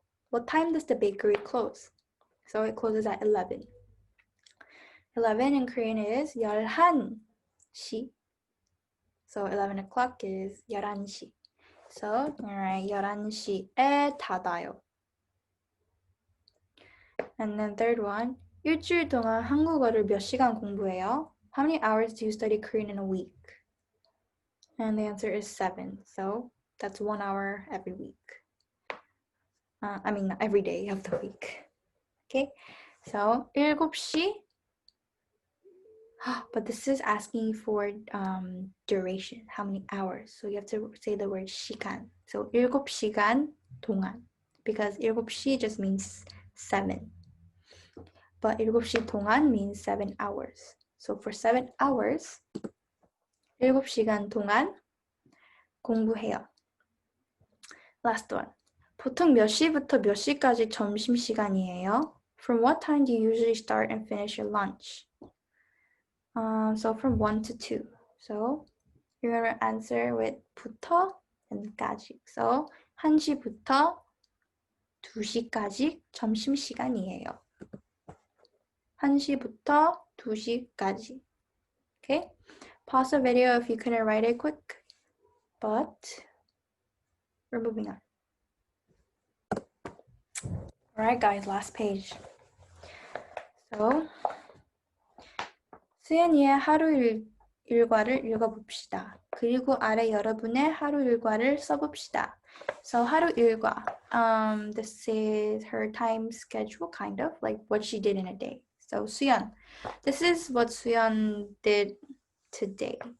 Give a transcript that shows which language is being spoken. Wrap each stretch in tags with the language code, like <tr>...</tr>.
<en>What time does the bakery close? So it closes at 11. 11 in Korean is 11시. So 11 o'clock is 11시. So, alright,</en> <ko>11시에 닫아요.</ko> <en>And then third one.</en> <ko>일주일 동안 한국어를 몇 시간 공부해요?</ko> <en>How many hours do you study Korean in a week? And the answer is 7. So that's 1 hour every week. Every day of the week. Okay, so 7시. But this is asking for duration. How many hours? So you have to say the word 시간. So 7시간 동안. Because 7시 just means 7. But 7시 동안 means 7 hours. So for 7 hours,</en> <ko>7시간 동안 공부해요.</ko> <en>Last one.</en> <ko>보통 몇 시부터 몇 시까지 점심시간이에요?</ko> <en>From what time do you usually start and finish your lunch? So from 1 to 2. So you're going to answer with 부터 and 까지.</en> <ko>So 1시부터 2시까지 점심시간이에요. 1시부터 2시까지. Okay?</ko> <en>Pause the video if you couldn't write it quick. But we're moving on. Alright guys, last page.</en> <ko>So 수연이의 하루 일과를 읽어봅시다. 그리고 아래 여러분의 하루 일과를 써봅시다.</ko> <en>So 하루 일과. This is her time schedule, kind of like what she did in a day. So 수연. This is what 수연 did today.</en>